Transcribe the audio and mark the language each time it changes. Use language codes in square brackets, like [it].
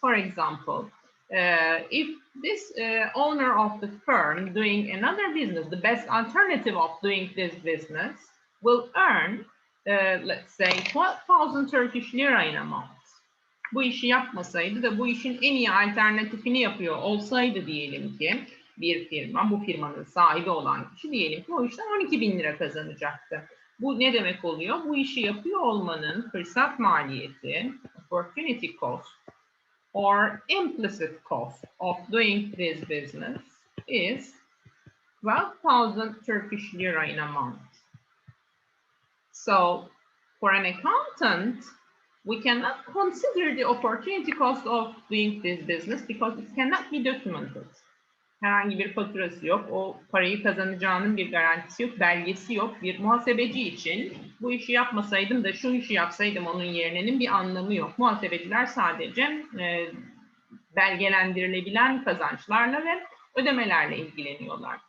[en] For example, if this owner of the firm doing another business, the best alternative of doing this business will earn, let's say, 12,000 Turkish lira in a month. [tr] Bu işi yapmasaydı da bu işin en iyi alternatifini yapıyor olsaydı diyelim ki bir firma, bu firmanın sahibi olan kişi diyelim ki o işten 12.000 lira kazanacaktı. Bu ne demek oluyor? Bu işi yapıyor olmanın fırsat maliyeti, [en] opportunity cost, or implicit cost of doing this business is 12,000 Turkish lira in a month. So for an accountant, we cannot consider the opportunity cost of doing this business because it cannot be documented. [tr] Herhangi bir faturası yok, o parayı kazanacağının bir garantisi yok, belgesi yok. Bir muhasebeci için bu işi yapmasaydım da şu işi yapsaydım onun yerinin bir anlamı yok. Muhasebeciler sadece belgelendirilebilen kazançlarla ve ödemelerle ilgileniyorlar.